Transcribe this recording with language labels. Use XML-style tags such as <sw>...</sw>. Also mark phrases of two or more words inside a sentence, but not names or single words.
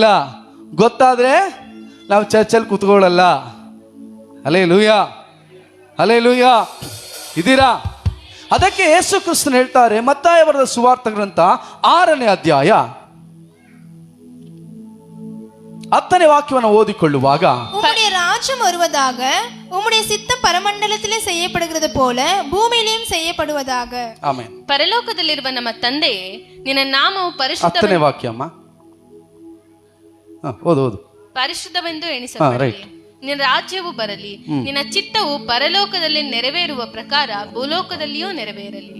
<kn>ಗೊತ್ತಾದ್ರೆ ನಾವು ಚರ್ಚಲ್ಲಿ ಕೂತ್ಕೊಳ್ಳಲ್ಲ. ಹಲ್ಲೆಲೂಯ, ಹಲ್ಲೆಲೂಯ. ಇದ್ದೀರಾ? ಅದಕ್ಕೆ ಯೇಸು ಕ್ರಿಸ್ತನು ಹೇಳ್ತಾರೆ, ಮತ್ತಾಯ ಬರೆದ ಸುವಾರ್ತೆ ಗ್ರಂಥ 6ನೇ ಅಧ್ಯಾಯ 10ನೇ</kn> <ta>வாக்கியವನ್ನು ஓதிக்கொள்ளுவாக, உம்முடைய ராஜ்யம் வருவதாக, உம்முடைய சித்தம் பரமண்டலத்திலே செய்யப்படுகிறது போல பூமியிலும் செய்யப்படுவதாக.</ta> <kn>ಆಮೆನ್. ಪರಲೋಕದಲ್ಲಿರುವ ನಮ್ಮ ತಂದೆಯೇ, ನಿನ್ನ ನಾಮವು ಪರಿಶುದ್ಧ. 10ನೇ ವಾಕ್ಯಮ್ಮ, ಓದು ಓದು. ಪರಿಶುದ್ಧವೆಂದು ಎಣಿಸಲ್ಪಡಲಿ. ನಿನ್ನ ರಾಜ್ಯವು ಬರಲಿ. ನಿನ್ನ ಚಿತ್ತವು ಪರಲೋಕದಲ್ಲಿ ನೆರವೇರುವ ಪ್ರಕಾರ ಭೂಲೋಕದಲ್ಲಿಯೂ ನೆರವೇರಲಿ.</kn>